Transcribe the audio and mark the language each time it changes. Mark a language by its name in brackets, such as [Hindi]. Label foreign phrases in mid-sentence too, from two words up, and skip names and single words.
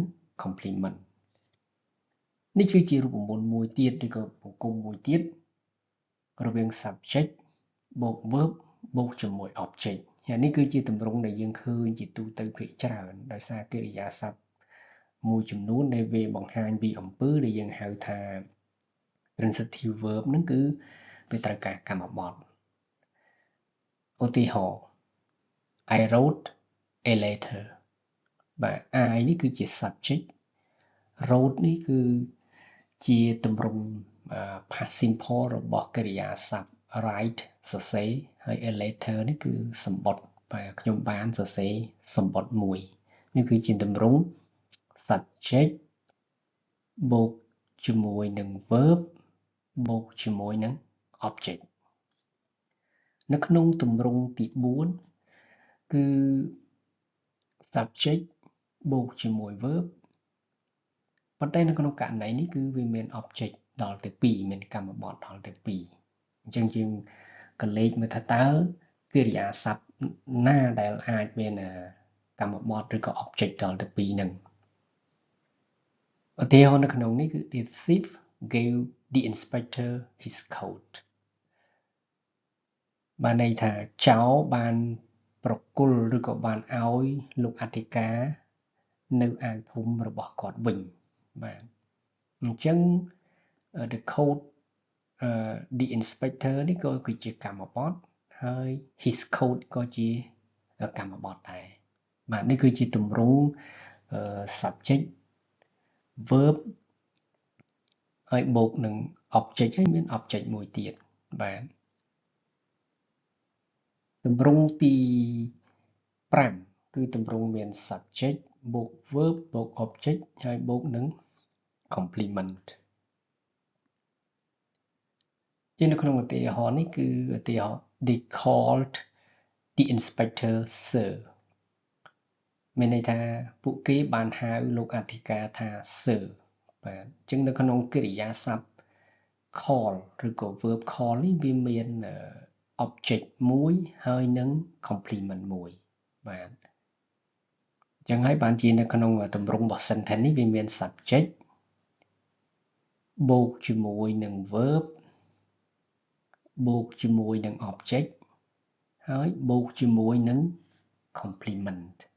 [Khmer] complement នេះគឺជារូបមន្តមួយទៀតឬក៏បង្គំមួយទៀតរវាង subject បូក verb បូកជាមួយ object ហើយនេះគឺជាទម្រង់ដែលយើងឃើញជាទូទៅ ភាគច្រើនដោយសារកិរិយាសព្ទមួយចំនួនដែលវាបង្ហាញពីអំពើដែលយើងហៅថា [English] transitive verb [Khmer] ហ្នឹងគឺវាត្រូវការកម្មបត្តិឧទាហរណ៍ [English] I wrote a letter [Khmer] បាទ I នេះគឺជា [English] subject wrote [Khmer] នេះគឺជាទម្រង់ [English] past simple [Khmer] របស់កិរិយាសព្ទ write សរសេរហើយ [English] a letter [Khmer] នេះគឺសម្បត្តិបាទខ្ញុំបានសរសេរសម្បត្តិមួយនេះគឺជាទម្រង់ subject បូកជាមួយនឹង verb បូកជាមួយនឹង object នៅក្នុងទម្រង់ទី4គឺ subject បូកជាមួយ verb ប៉ុន្តែនៅក្នុងករណីនេះគឺវាមាន object ដល់ទៅ2មានកម្មបត្តិដល់ទៅ2អញ្ចឹងយើងកលេចមើលថាតើកិរិយាសព្ទណាដែលអាចមានកម្មបត្តិឬក៏ object ដល់ទៅ2ហ្នឹង ឧទាហរណ៍នៅក្នុងនេះគឺ [English] the thief gave the inspector his coat [Khmer] បានន័យថាចោរបានប្រគល់ឬក៏បាន ឲ្យលោកអធិការនៅអាវធំរបស់គាត់វិញបាទអញ្ចឹង [English] the coat the inspector [Khmer] នេះក៏គឺជាកម្មបត្តិហើយ [English] his coat [Khmer] ក៏ជាកម្មបត្តិដែរបាទនេះគឺជាទម្រង់ [English] subject verb [Khmer] ហើយបូកនឹង object ហើយមាន object មួយទៀតបាទ ទម្រង់ទី5គឺទម្រង់មាន subject បូក verb បូក object ហើយបូកនឹង complement ជានៅក្នុងឧទាហរណ៍នេះគឺឧទាហរណ៍ [English] they called the inspector sir [Khmer] មានន័យថាពួកគេបានហៅលោកអធិការថា sir បាទអញ្ចឹងនៅក្នុងកិរិយាសព្ទ call ឬក៏ [English] verb call [Khmer] នេះវាមាន object មួយហើយនឹង complement មួយបាទអញ្ចឹងហើយបានជានៅក្នុងទម្រង់របស់ sentence នេះវាមាន subject បូកជាមួយនឹង verb បូកជាមួយនឹង object ហើយបូកជាមួយនឹង complement